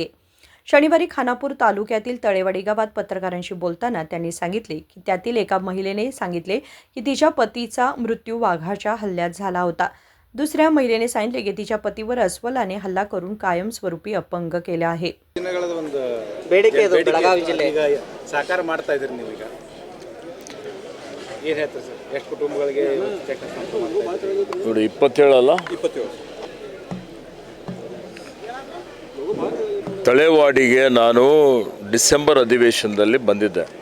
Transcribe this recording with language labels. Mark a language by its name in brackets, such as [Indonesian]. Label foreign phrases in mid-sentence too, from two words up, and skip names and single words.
[Marathi] शनिवारी खानापूर तालुक्यातील तळेवाडी गावात पत्रकारांशी बोलताना त्यांनी सांगितले की त्यातील एका महिलेने सांगितले की तिच्या पतीचा मृत्यू वाघाच्या हल्ल्यात झाला होता. दुसऱ्या महिलेने सांगितले की तिच्या पतीवर अस्वलाने हल्ला करून कायमस्वरूपी अपंग केले आहे. [Kannada] ಬೇಡಿಕೆ ಇದು ಬೆಳಗಾವಿ ಜಿಲ್ಲೆ ಸಾಕಾರ ಮಾಡ್ತಾ ಇದ್ದೀರಿ ನೀವು ಈಗ ಏನು ಹೇಳ್ತೀರಿ ಸರ್? ಎಷ್ಟು ಕುಟುಂಬಗಳಿಗೆ ನೋಡಿ 27 ಅಲ್ಲ 27 ತಳೇವಾಡಿಗೆ ನಾನು ಡಿಸೆಂಬರ್ ಅಧಿವೇಶನದಲ್ಲಿ ಬಂದಿದ್ದೆ.